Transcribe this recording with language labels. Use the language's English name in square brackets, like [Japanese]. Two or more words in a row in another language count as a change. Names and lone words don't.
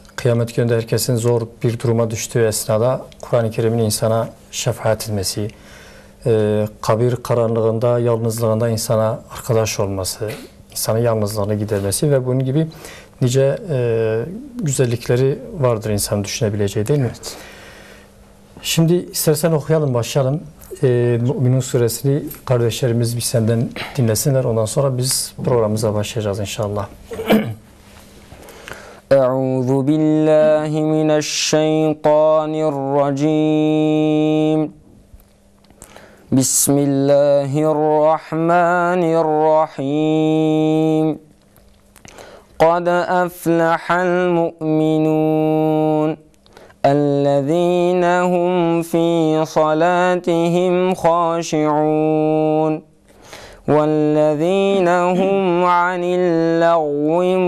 [Turkish] Kıyamet gününde herkesin zor bir duruma düştüğü esnada Kur'an-ı Kerim'in insana şefaat etmesi, kabir karanlığında, yalnızlığında insana arkadaş olması, insanın yalnızlığını gidermesi ve bunun gibi nice güzellikleri vardır insanın düşünebileceği, değil mi? Evet. Şimdi istersen okuyalım, başlayalım. Mü'minun suresini kardeşlerimiz bir senden dinlesinler. Ondan sonra biz programımıza başlayacağız inşallah. [Arabic] أعوذ بالله من الشيطان الرجيم. Bismillahirrahmanirrahim. قد أفلح المؤمنون الذين هم في صلاتهم خاشعون والذين هم عن اللغو